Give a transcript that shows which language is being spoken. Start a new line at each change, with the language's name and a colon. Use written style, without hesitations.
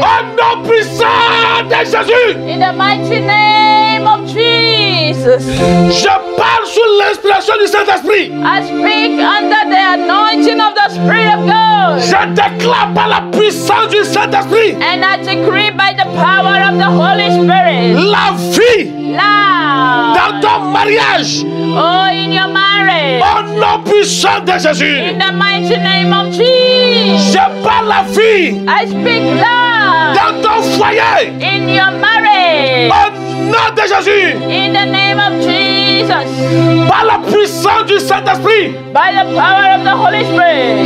French: Au nom puissant de Jésus,
English: In the mighty name of Jesus,
French: je parle sous l'inspiration du Saint-Esprit.
English: I speak under the anointing of the Spirit of God.
French: Je déclare par la puissance du Saint-Esprit
English: And I decree by the power of the Holy Spirit,
French: la vie
English: life.
French: dans ton mariage.
English: Oh, in your marriage.
French: Au nom puissant de Jésus,
English: In the mighty name of Jesus,
French: je parle la vie
English: I speak life.
French: dans ton foyer.
English: In your marriage.
French: Au nom de Jésus,
English: In the name of Jesus,
French: par la puissance du Saint-Esprit,
English: by the power of the Holy Spirit,